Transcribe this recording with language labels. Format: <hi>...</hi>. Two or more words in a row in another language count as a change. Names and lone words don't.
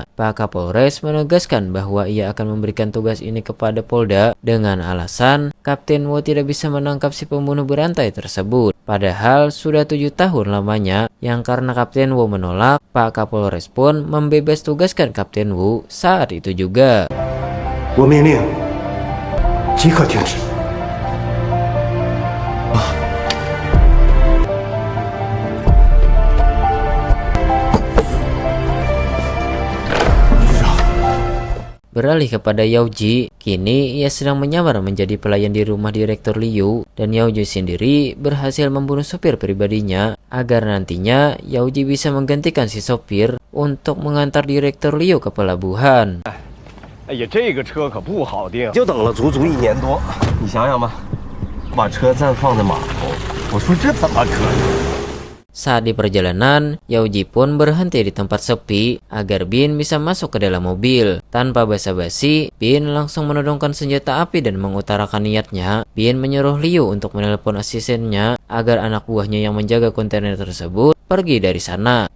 <id>Pak Kapolres menegaskan bahwa ia akan memberikan tugas ini kepada Polda dengan alasan Kapten Wu tidak bisa menangkap si pembunuh berantai tersebut. Padahal sudah 7 tahun lamanya, yang karena Kapten Wu menolak, Pak Kapolres pun membebas tugaskan Kapten Wu saat itu juga.</id> <zh>我命令即刻停止。</zh> <id>Beralih kepada Yaoji, kini ia sedang menyamar menjadi pelayan di rumah Direktur Liu, dan Yaoji sendiri berhasil membunuh sopir pribadinya agar nantinya Yaoji bisa menggantikan si sopir untuk mengantar Direktur Liu ke pelabuhan.</id> <zh>哎呀，这个车可不好订，就等了足足1年多。你想想吧，把车暂放在码头，我说这怎么可能？</zh> <id>Saat di perjalanan, Yaoji pun berhenti di tempat sepi agar Bin bisa masuk ke dalam mobil. Tanpa basa-basi, Bin langsung menodongkan senjata api dan mengutarakan niatnya. Bin menyuruh Liu untuk menelepon asistennya agar anak buahnya yang menjaga kontainer tersebut pergi dari sana.</id>